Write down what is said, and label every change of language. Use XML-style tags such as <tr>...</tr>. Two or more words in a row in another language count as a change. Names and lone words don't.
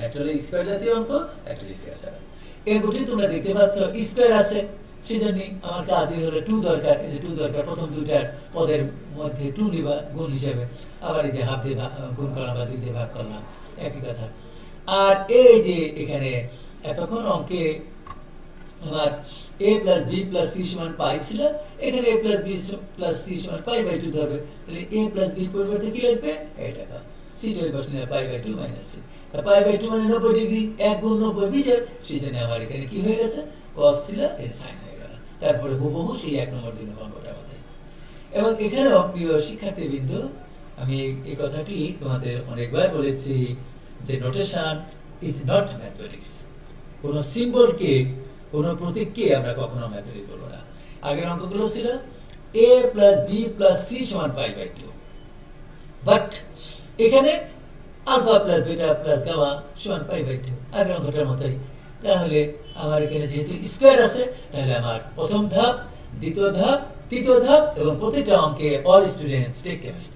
<bn>একটা হলো স্কয়ার জাতীয় অঙ্ক, একটা স্কয়ার ছাড়া। এই অঙ্কটি তোমরা দেখতে পাচ্ছ স্কয়ার আছে, সেজন্য আমার কাজই হলো 2 দরকার। এই যে 2 দরকার, প্রথম দুইটার পদের মধ্যে 2 নিবা গুণ হিসেবে, আবার এই যে হাফ দিয়ে গুণ করলাম বা 2 দিয়ে ভাগ করলাম, একই কথা। আর এই যে এখানে এতক্ষণ অঙ্কে আমার</bn> <en>a plus b plus c</en> <bn>সমান পাই ছিল, এখানে</bn> <en>a plus b plus c</en> <bn>সমান</bn> <en>pi by 2</en> <bn>ধরবে, তাহলে</bn> <en>a plus b</en> <bn>পরিবর্তে কি লিখবে, এটা কা c টা বসে না</bn> <en>pi by 2 minus c,</en> <bn>তা</bn> <en>pi by 2</en> <bn>মানে 90 ডিগ্রি, 1 গুণ 90 বিজোড়, সেজন্য আমার এখানে কি হয়ে গেছে cos ছিল এর sin হয়ে গেল। তারপরে হুবহু সেই 1 নম্বর 2 নম্বর অঙ্কটার মতো। এবং এখানেও প্রিয় শিক্ষার্থীবৃন্দ, আমি এই কথাটি তোমাদের অনেকবার বলেছি যে</bn> <en>notation is not mathematics.</en> <bn>কোন সিম্বলকে, কোন প্রতীককে আমরা কখনো ম্যাথমেটিক বলবো না। আগের অঙ্কগুলো ছিল</bn> <en>a plus b plus c</en> <bn>সমান</bn> <en>pi by 2,</en> <bn>বাট এখানে</bn> <en>alpha plus beta plus gamma</en> <bn>সমান</bn> <en>pi by 2,</en> <bn>আগের অঙ্কটার মতোই। তাহলে আমার এখানে যেহেতু স্কয়ার আছে, তাহলে আমার প্রথম ধাপ, দ্বিতীয় ধাপ, তৃতীয় ধাপ এবং প্রতিটা অঙ্কে</bn> <en>all students take chemistry.</en>